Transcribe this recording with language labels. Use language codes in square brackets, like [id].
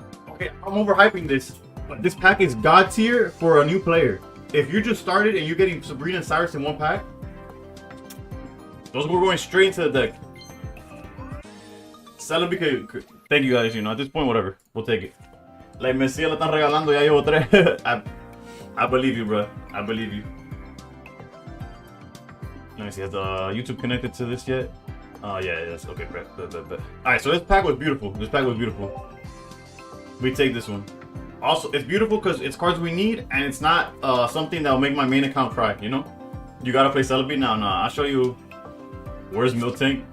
[en] Okay, I'm overhyping this, but this pack is god tier for a new player. If you just started and you're getting Sabrina and Cyrus in one pack, those were going straight into the deck. Celebi, thank you guys, at this point, whatever, we'll take it. [es] Like Messi la están regalando, ya llevo 3. [en] I believe you, bro. I believe you. Let me see, has YouTube connected to this yet? Yeah, yes, okay, bet. Alright, so this pack was beautiful. We take this one. Also, it's beautiful because it's cards we need, and it's not something that will make my main account cry, You gotta play Celebi? Nah, I'll show you. Where's Miltank?